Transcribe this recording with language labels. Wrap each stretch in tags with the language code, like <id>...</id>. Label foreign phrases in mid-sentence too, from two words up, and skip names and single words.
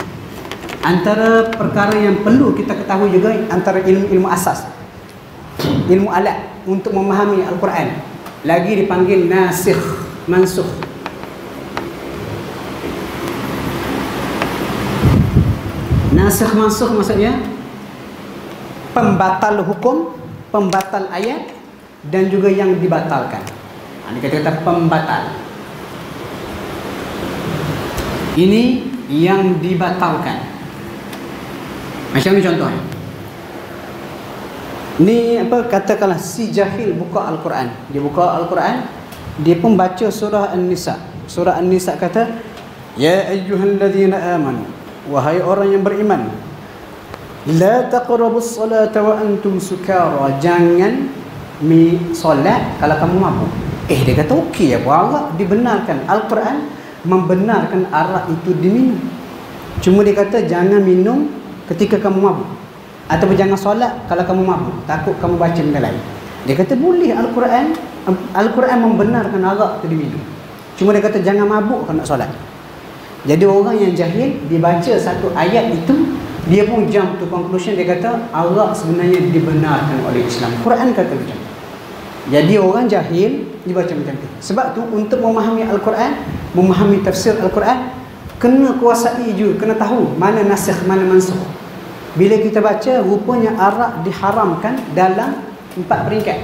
<ms>Antara perkara yang perlu kita ketahui juga antara ilmu asas, ilmu alat untuk memahami Al-Quran, lagi dipanggil nasikh mansukh. Nasikh mansukh maksudnya pembatal hukum, pembatal ayat dan juga yang dibatalkan. Ini kata-kata pembatal. Ini yang dibatalkan. Macam ni contohnya. Ni apa, katakanlah si jahil buka Al-Quran. Dia buka Al-Quran, dia pun baca surah An-Nisa. Surah An-Nisa kata,</ms> <ar>يا أيها الذين آمنوا,</ar> <ms>wahai orang yang beriman,</ms> <ar>لا تقربوا الصلاة وأنتم سكارى,</ar> <ms>jangan solat kalau kamu mabuk. Dia kata okey apa, arak dibenarkan. Al-Quran membenarkan arak itu diminum. Cuma dia kata jangan minum ketika kamu mabuk, ataupun jangan solat kalau kamu mabuk, takut kamu baca benda lain. Dia kata boleh, Al-Quran membenarkan arak itu diminum. Cuma dia kata jangan mabuk kalau nak solat. Jadi orang yang jahil, dia baca satu ayat itu, dia pun</ms> <en>jump to conclusion,</en> <ms>dia kata arak sebenarnya dibenarkan oleh Islam. Quran kata macam tu. Jadi orang jahil dia baca macam tu. Sebab tu untuk memahami Al-Quran, memahami tafsir Al-Quran, kena kuasai juga, kena tahu mana nasikh, mana mansukh. Bila kita baca, rupanya arak diharamkan dalam 4 peringkat.</ms>